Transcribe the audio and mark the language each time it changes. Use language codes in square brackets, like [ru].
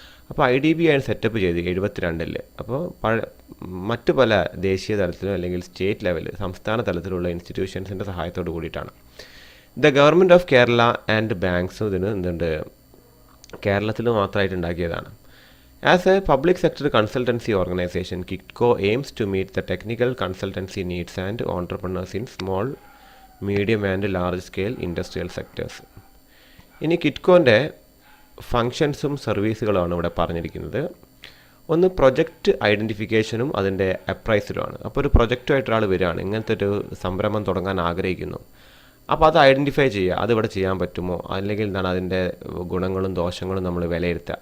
[ml] അപ്പോൾ IDBI ആണ് setup ചെയ്ത് 72. അപ്പോൾ മറ്റു പല ദേശീയ തലത്തിലും അല്ലെങ്കിൽ സ്റ്റേറ്റ് ലെവൽ സംസ്ഥാന തലത്തിലുള്ള ഇൻസ്റ്റിറ്റ്യൂഷൻസിൻ്റെ സഹായത്തോട് കൂടിയിട്ടാണ്. The government of Kerala and ബാങ്ക്സും ഇതിന് എന്തുണ്ട്, കേരളത്തിൽ മാത്രമായിട്ട് ഉണ്ടാക്കിയതാണ്. [en] As a public sector consultancy organization, KITCO aims to meet the technical consultancy needs and entrepreneurs in small, medium and large scale industrial sectors. [ml] ഇനി കിറ്റ്കോൻ്റെ ഫങ്ഷൻസും സർവീസുകളാണ് ഇവിടെ പറഞ്ഞിരിക്കുന്നത്. ഒന്ന് പ്രൊജക്റ്റ് ഐഡൻറ്റിഫിക്കേഷനും അതിൻ്റെ അപ്രൈസലുമാണ്. അപ്പോൾ ഒരു പ്രൊജക്റ്റുമായിട്ട് ഒരാൾ വരികയാണ്, ഇങ്ങനത്തെ ഒരു സംരംഭം തുടങ്ങാൻ ആഗ്രഹിക്കുന്നു. അപ്പോൾ അത് ഐഡൻറ്റിഫൈ ചെയ്യുക, അതിവിടെ ചെയ്യാൻ പറ്റുമോ, അല്ലെങ്കിൽ എന്താണ് അതിൻ്റെ ഗുണങ്ങളും ദോഷങ്ങളും നമ്മൾ വിലയിരുത്തുക.